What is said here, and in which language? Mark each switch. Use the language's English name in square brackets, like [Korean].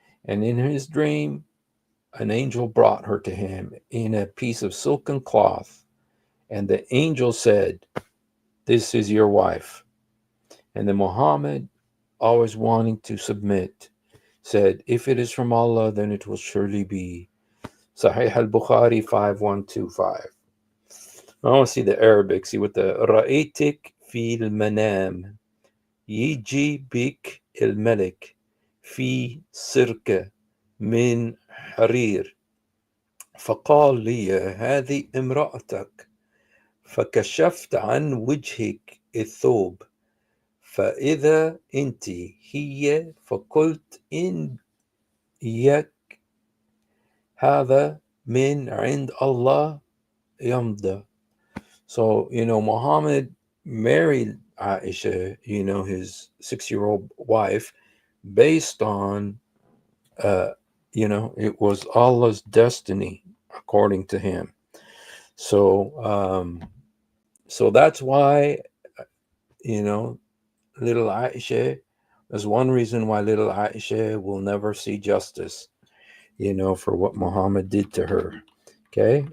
[English] And in his dream, an angel brought her to him in a piece of silken cloth. And the angel said, "This is your wife." And then Muhammad, always wanting to submit, said, "If it is from Allah, then it will surely be." Sahih al-Bukhari 5125. I want to see the Arabic. See what the [Arabic] رأيتك في المنام يجي بك الملك في سركة من حرير فقال لي هذه امرأتك فكشفت عن وجهك الثوب فإذا أنت هي فقلت إن يك هذا من عند الله يمضى. [English] So, Muhammad married Aisha, his 6-year-old wife, based on, it was Allah's destiny, according to him. So that's why, little Aisha, there's one reason why little Aisha will never see justice, for what Muhammad did to her. Okay.